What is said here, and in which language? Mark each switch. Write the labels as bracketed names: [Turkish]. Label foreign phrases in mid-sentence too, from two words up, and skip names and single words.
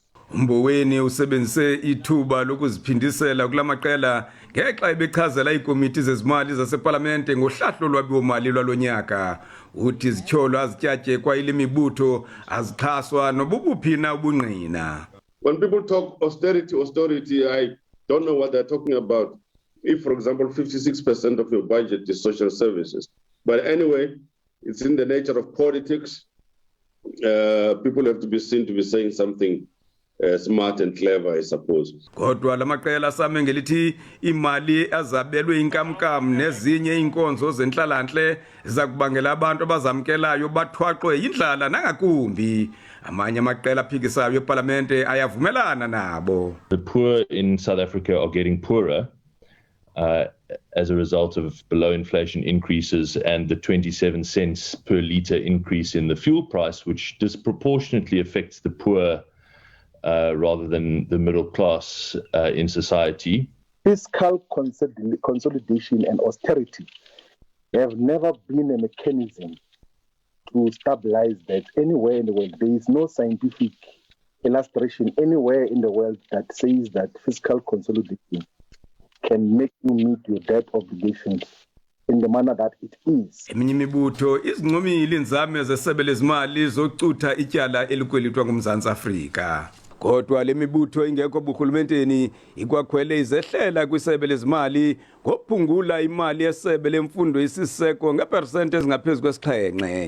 [Xhosa] uMboweni usebenzise ithuba lokuziphindisela kulamaqela ngexa ebechazela ikomiti zezimali zaseParlamente ngohlahlo lwabiwo-mali lwalonyaka. Uthi izityholo azityatye kwayile mibutho azixhaswa nobubuphi na ubungqina. [English] When people talk austerity, I don't know what they're talking about. If, for example, 56% of your budget is social services. But anyway, it's in the nature of politics. People have to be seen to be saying something smart and clever, I suppose. [Xhosa] Kodwa lamaqela same ngelithi imali azabelwe inkamnkam nezinye inkonzo zenhlalanhle zakubangela abantu abazamkelayo bathwaqwe yindlala nangakumbi. Amanye amaqela aphikisayo eParlamente ayavumelana nabo. [English] The poor in South Africa are getting poorer as a result of below inflation increases and the 27 cents per litre increase in the fuel price, which disproportionately affects the poor rather than the middle class in society. Fiscal consolidation and austerity have never been a mechanism to stabilize that anywhere in the world. There is no scientific illustration anywhere in the world that says that fiscal consolidation can make you meet your debt obligations in the manner that it is. [Xhosa] Eminye imibutho izinqomile inzame zesebe lezimali zocutha ityala elikwelitwa ngumZantsi Afrika. Kodwa le mibutho ingekho buhulumenteni ikwakhwele izehlela kwisebe lezimali ngokuphungula imali yesebe lemfundo isiseko ngepersente ezingaphezu kwesi-7.